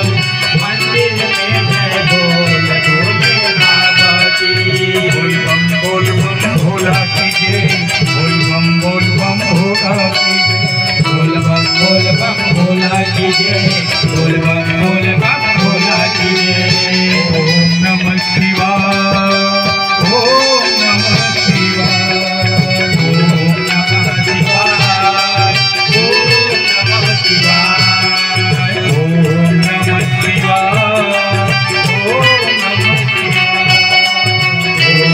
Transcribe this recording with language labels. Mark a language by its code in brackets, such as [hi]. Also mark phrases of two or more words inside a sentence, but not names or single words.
[hi] मंदिर में जय बोल भोले बाबा की। बोल बम भोला की जय। बोल बम भोला की जय। बोल बम भोला की जय। बोल बम भोला की जय। [sa] ओम नमः शिवाय। ओम नमः शिवाय। ओम नमः शिवाय। ओम नमः शिवाय। ओम नमः शिवाय। ओम नमः शिवाय।